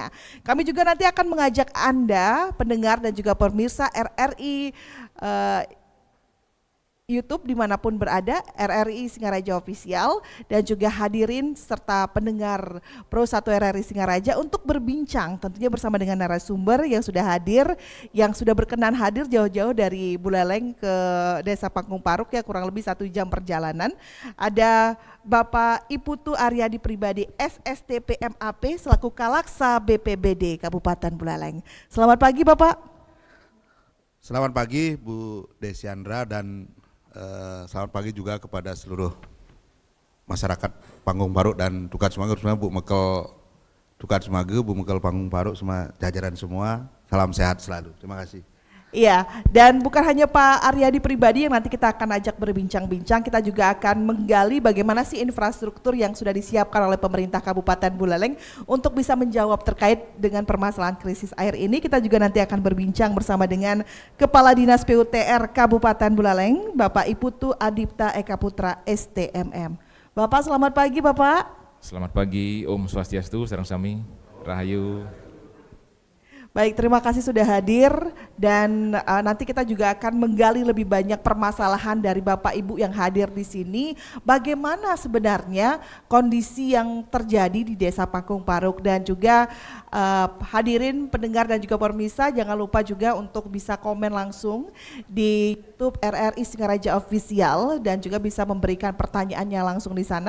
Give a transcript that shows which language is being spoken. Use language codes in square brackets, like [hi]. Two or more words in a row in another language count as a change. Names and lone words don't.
[id] Kami juga nanti akan mengajak Anda, pendengar dan juga pemirsa RRI YouTube dimanapun berada, RRI Singaraja Official dan juga hadirin serta pendengar Pro 1 RRI Singaraja untuk berbincang tentunya bersama dengan narasumber yang sudah hadir, yang sudah berkenan hadir jauh-jauh dari Buleleng ke Desa Pangkung Paruk ya kurang lebih 1 jam perjalanan. Ada Bapak Iputu Aryadi Pribadi SSTP MAP selaku Kalaksa BPBD Kabupaten Buleleng. Selamat pagi Bapak. Selamat pagi Bu Desiandra dan selamat pagi juga kepada seluruh masyarakat Pangkung Paruk dan Tukat Semanggu, semua Bu Mekel Tukat Semanggu, Bu Mekel Pangkung Paruk, semua jajaran semua, salam sehat selalu. Terima kasih. Iya, dan bukan hanya Pak Aryadi Pribadi yang nanti kita akan ajak berbincang-bincang, kita juga akan menggali bagaimana sih infrastruktur yang sudah disiapkan oleh pemerintah Kabupaten Buleleng untuk bisa menjawab terkait dengan permasalahan krisis air ini. Kita juga nanti akan berbincang bersama dengan Kepala Dinas PUTR Kabupaten Buleleng, Bapak Iputu Adipta Eka Putra STMM. Bapak selamat pagi Bapak. Selamat pagi, Om Swastiastu, Sarang Sami, Rahayu. Baik, terima kasih sudah hadir dan nanti kita juga akan menggali lebih banyak permasalahan dari Bapak Ibu yang hadir di sini. Bagaimana sebenarnya kondisi yang terjadi di Desa Pangkung Paruk dan juga hadirin pendengar dan juga pemirsa jangan lupa juga untuk bisa komen langsung di YouTube RRI Singaraja Official dan juga bisa memberikan pertanyaannya langsung di sana.